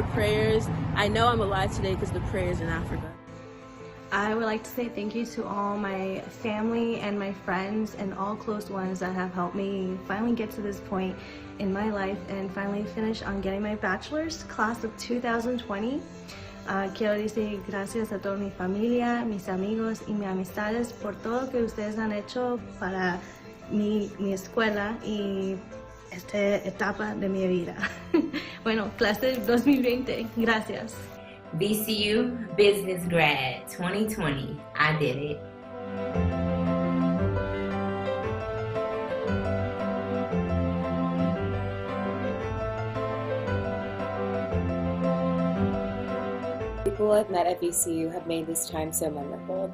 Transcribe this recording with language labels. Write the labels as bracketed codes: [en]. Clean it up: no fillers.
[en] Your prayers, I know I'm alive today because the prayers in Africa. I would like to say thank you to all my family and my friends and all close ones that have helped me finally get to this point in my life and finally finish on getting my bachelor's, class of 2020. [es] Quiero decir gracias a toda mi familia, mis amigos y mis amistades por todo lo que ustedes han hecho para mi escuela y esta etapa de mi vida. Bueno, clase 2020, gracias. [en] VCU Business Grad 2020, I did it. People I've met at VCU have made this time so memorable.